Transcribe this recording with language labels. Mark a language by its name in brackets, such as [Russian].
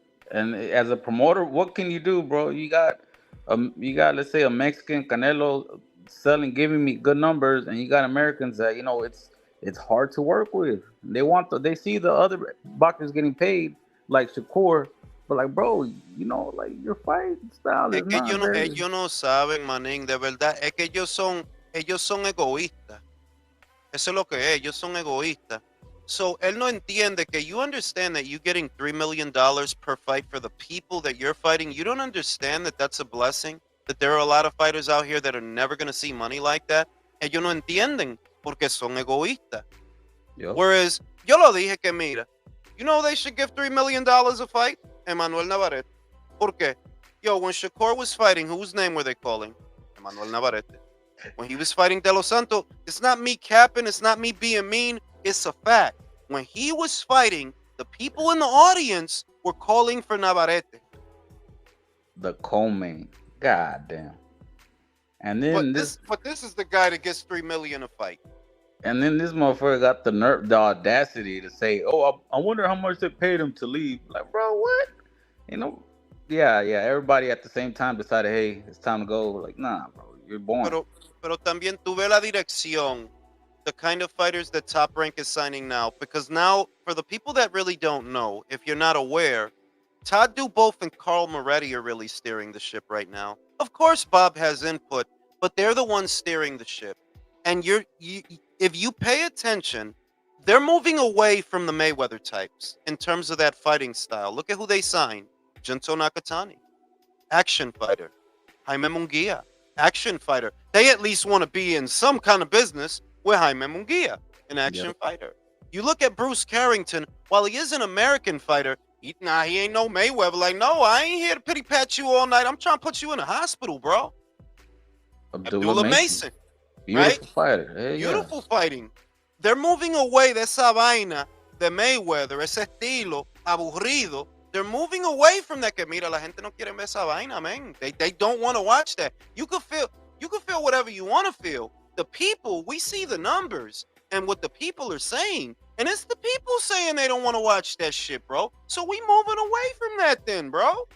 [English] And as a promoter, what can you do, bro? You got let's say a Mexican Canelo selling, giving me good numbers, and you got Americans that it's hard to work with. They see the other boxers getting paid like Shakur, but like, bro, like your fight style [Spanish] Es [English] is [Spanish] que [English] not very. [Spanish] ellos no saben, manín, de verdad. Es que ellos son egoístas. Eso es lo que es. Ellos son egoístas. [English] So [Spanish] él no entiende que [English] you understand that you getting $3 million per fight for the people that you're fighting. You don't understand that that's a blessing. That there are a lot of fighters out here that are never going to see money like that. [Spanish] Ellos no entienden porque son egoístas. [English] Yep. Whereas [Spanish] yo lo dije que mira, [English] you know they should give $3 million a fight? Emmanuel Navarrete. [Spanish] ¿Por qué? [English] Yo, when Shakur was fighting, whose name were they calling? Emmanuel Navarrete. When he was fighting De Los Santos, it's not me capping, it's not me being mean, it's a fact. When he was fighting, the people in the audience were calling for Navarrete. The co-main, goddamn. And then But this is the guy that gets $3 million a fight. And then this motherfucker got the audacity to say, "Oh, I wonder how much they paid him to leave." Like, bro, what? Yeah. Everybody at the same time decided, hey, it's time to go. Like, nah, bro, you're born. [Spanish] Pero también tuve la dirección, [English] the kind of fighters that Top Rank is signing now. Because now, for the people that really don't know, if you're not aware, Todd Duboff and Carl Moretti are really steering the ship right now. Of course, Bob has input, but they're the ones steering the ship. And if you pay attention, they're moving away from the Mayweather types in terms of that fighting style. Look at who they signed. Junto Nakatani, action fighter. Jaime Munguia, action fighter. They at least want to be in some kind of business with Jaime Munguia, an action fighter. You look at Bruce Carrington, while he is an American fighter, he ain't no Mayweather. Like, no, I ain't here to pity pat you all night. I'm trying to put you in a hospital, bro. Abdullah Mason. Beautiful right? fighter. Hey, Beautiful fighting. They're moving away [Spanish] de esa vaina de Mayweather, ese estilo aburrido. [English] They're moving away from that. [Spanish] Que mira, la gente no quiere ver esa vaina, man. [English] They don't want to watch that. You can feel whatever you want to feel. The people, we see the numbers and what the people are saying, and it's the people saying they don't want to watch that shit, bro. So we moving away from that, then, bro.